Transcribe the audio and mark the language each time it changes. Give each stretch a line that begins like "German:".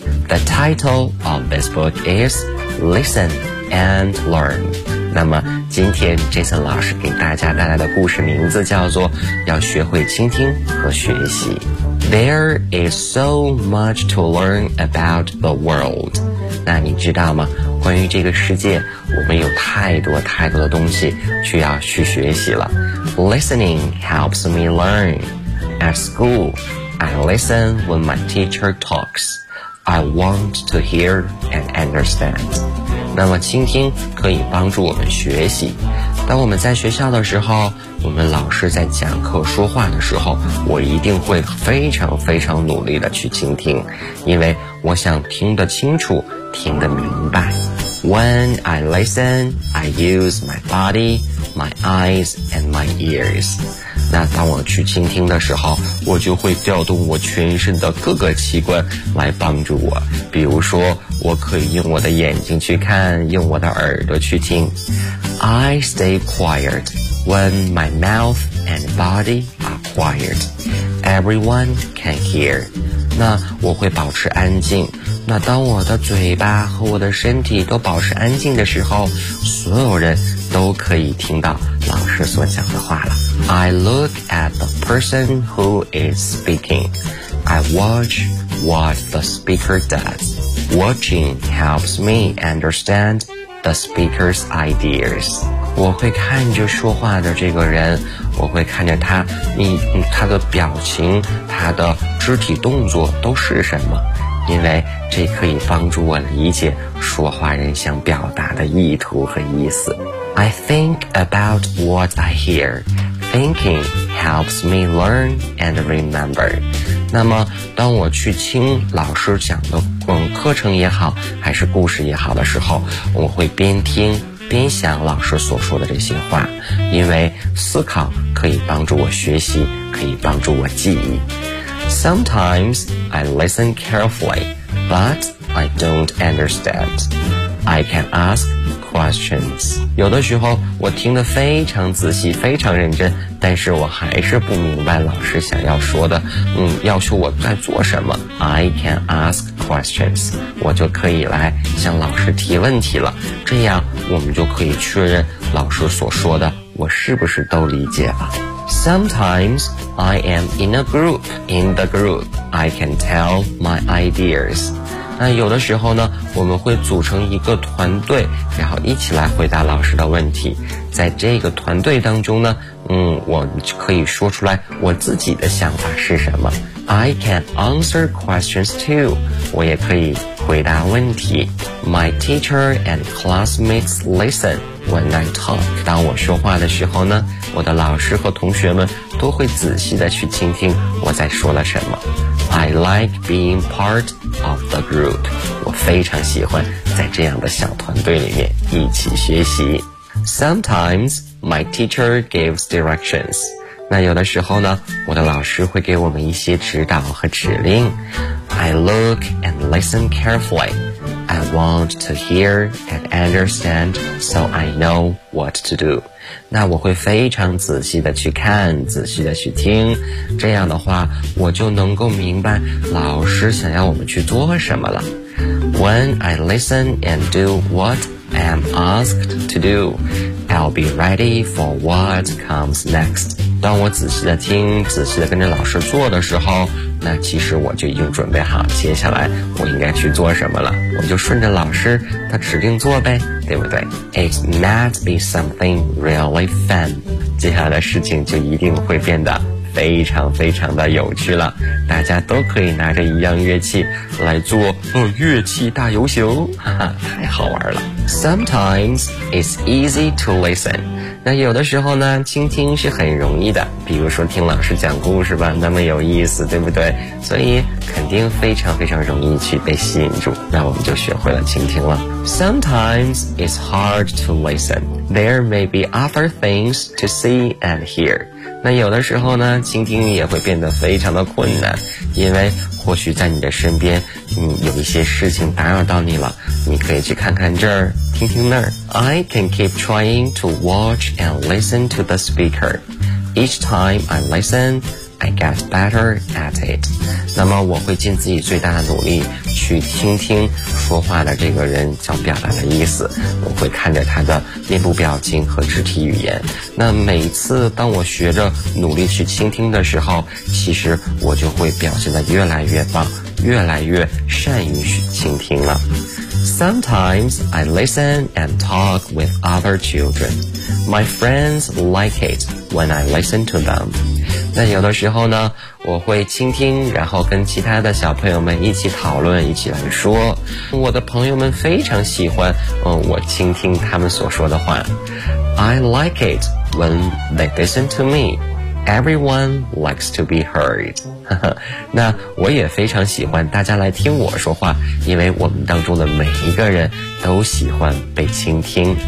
English: The title of this book is Listen and Learn.
Chinese: 那么今天 Jason 老师给大家带来的故事名字叫做要学会倾听和学习。
English: There is so much to learn about the world.
Chinese: 那你知道吗？关于这个世界，我们有太多太多的东西需要去学习了。
English: Listening helps me learn. At schoolI listen when my teacher talks. I want to hear and understand.
Chinese: 那么倾听可以帮助我们学习。当我们在学校的时候，我们老师在讲课说话的时候，我一定会非常非常努力的去倾听，因为我想听得清楚，听得明白。
English: When I listen, I use my body, my eyes, and my ears.
Chinese: 那当我去倾听的时候，我就会调动我全身的各个器官来帮助我。比如说，我可以用我的眼睛去看，用我的耳朵去听。
English: I stay quiet when my mouth and body are quiet. Everyone can hear.
Chinese: 那我会保持安静。那当我的嘴巴和我的身体都保持安静的时候，所有人都可以听到老师所讲的话了。
English: I look at the person who is speaking. I watch what the speaker does. Watching helps me understand the speaker's ideas.
Chinese: 我会看着说话的这个人，我会看着他的表情，他的肢体动作都是什么，因为这可以帮助我理解说话人想表达的意图和意思。
English: I think about what I hear. Thinking helps me learn and remember.
Chinese: 那么当我去听老师讲的课程也好，还是故事也好的时候，我会边听边想老师所说的这些话，因为思考可以帮助我学习，可以帮助我记忆。
English: Sometimes I listen carefully, but I don't understand. I can ask questions.
Chinese: 有的时候我听得非常仔细，非常认真，但是我还是不明白老师想要说的，要求我在做什么。
English: I can ask questions.
Chinese: 我就可以来向老师提问题了，这样我们就可以确认老师所说的我是不是都理解了？
English: Sometimes I am in a group. In the group, I can tell my ideas.
Chinese: 那有的时候呢，我们会组成一个团队，然后一起来回答老师的问题。在这个团队当中呢，我可以说出来我自己的想法是什么。
English: I can answer questions too.
Chinese: 我也可以回答问题。
English: My teacher and classmates listen when I talk.
Chinese: 当我说话的时候呢，我的老师和同学们都会仔细地去倾听我在说了什么。
English: I like being part of the group.
Chinese: 我非常喜欢在这样的小团队里面一起学习。
English: Sometimes my teacher gives directions.
Chinese: 那有的时候呢，我的老师会给我们一些指导和指令。
English: I look and listen carefully. I want to hear and understand, so I know what to do.
Chinese: 那我会非常仔细的去看，仔细的去听，这样的话，我就能够明白老师想要我们去做什么了。
English: When I listen and do what I am asked to do, I'll be ready for what comes next.
Chinese: 当我仔细的听，仔细的跟着老师做的时候，那其实我就已经准备好接下来我应该去做什么了，我就顺着老师他指定做呗，对不对？
English: It might be something really fun.
Chinese: 接下来的事情就一定会变得非常非常的有趣了，大家都可以拿着一样乐器来做乐器大游行，哈哈，太好玩了。
English: Sometimes it's easy to listen.
Chinese: 那有的时候呢，倾听是很容易的，比如说听老师讲故事吧，那么有意思，对不对？所以肯定非常非常容易去被吸引住，那我们就学会了倾听了。
English: Sometimes it's hard to listen. There may be other things to see and hear.
Chinese: 那有的时候呢，倾听也会变得非常的困难，因为或许在你的身边，有一些事情打扰到你了，你可以去看看这儿，听听那儿。
English: I can keep trying to watch and listen to the speaker. Each time I listen, I get better at it.
Chinese: 那么我会尽自己最大的努力去听听说话的这个人想表达的意思，我会看着他的面部表情和肢体语言。那每一次当我学着努力去倾听的时候，其实我就会表现得越来越棒，越来越善于去倾听了。
English: Sometimes I listen and talk with other children. My friends like it when I listen to them.
Chinese: 那有的时候呢，我会倾听，然后跟其他的小朋友们一起讨论，一起来说。我的朋友们非常喜欢，我倾听他们所说的话。
English: I like it when they listen to me. Everyone likes to be heard.
Chinese: 那我也非常喜欢大家来听我说话，因为我们当中的每一个人都喜欢被倾听。